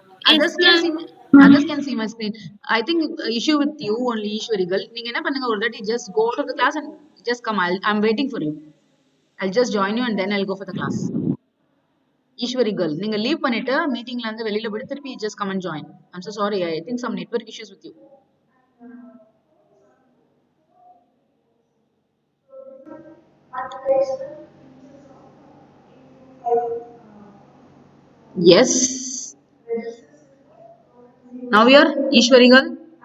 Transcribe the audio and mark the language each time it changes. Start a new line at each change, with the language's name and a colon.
English: Others can see my screen. I think issue with you only, Ishwarigal.
Tamil: நீங்க என்ன பண்ணுங்க, ஒரு வாட்டி
English: just go out of the class and just come. I'm waiting for you. I'll just join you and then I'll go for the class. Ishwarigal,
Tamil: நீங்க leave பண்ணிட்டு மீட்டிங்ல இருந்து வெளியில போய் திருப்பி
English: just come and join. I'm so sorry. I think some network issues with you. Yes. Now we are Ishwarigal.